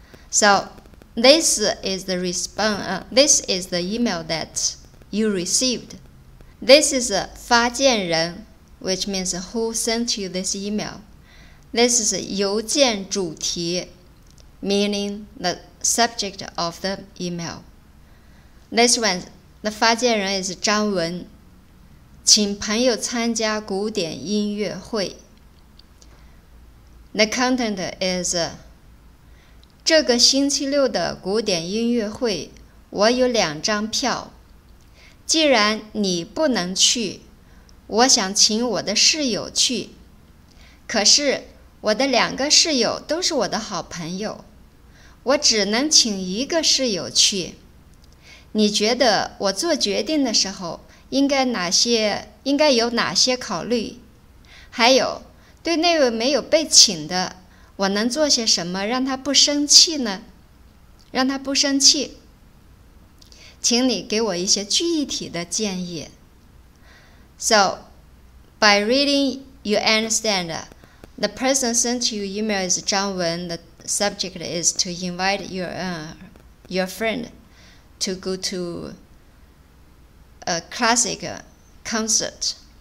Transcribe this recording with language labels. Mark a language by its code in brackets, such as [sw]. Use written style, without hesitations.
[en] So this is the response. This is the email that you received. This is 发件人, which means who sent you this email. This is 邮件主题, meaning the subject of the email. This one, the [zh] 发件人 [en] is [zh] 张文，请朋友参加古典音乐会。 [en] The content is [zh] 这个星期六的古典音乐会，我有2张票。既然你不能去，我想请我的室友去。可是我的2个室友都是我的好朋友，我只能请1个室友去。你觉得我做决定的时候应该有哪些考虑？还有，对那位没有被请的，我能做些什么让他不生气呢？让他不生气，请你给我一些具体的建议。 [en] So, by reading, you understand the person sent you email is 张文. The subject is to invite your friend to go to a classic concert.